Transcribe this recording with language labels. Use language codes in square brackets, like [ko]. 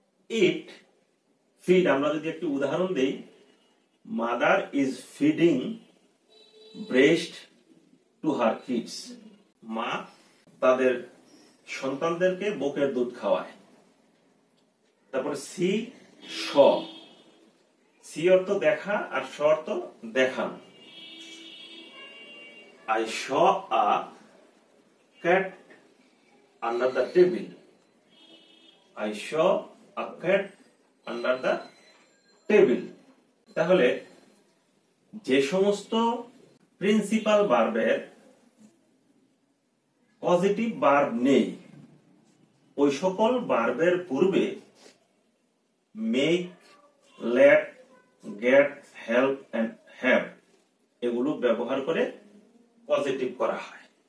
[bn] ইট feed, আমরা যদি একটি উদাহরণ দেই, [en] mother is feeding breast to her kids, [bn] মা তাদের সন্তানদেরকে বুকের দুধ খাওয়ায়। তারপর সি শ, সি অর্থ দেখা আর শ অর্থ দেখানো। [en] I saw a cat under the table. I saw a cat under the table. [bn] তাহলে যে সমস্ত প্রিন্সিপাল ভার্বের পজিটিভ ভার্ব নেই, ওই সকল ভার্বের পূর্বে make, late, gate, help and have এগুলো ব্যবহার করে পজিটিভ করা হয়।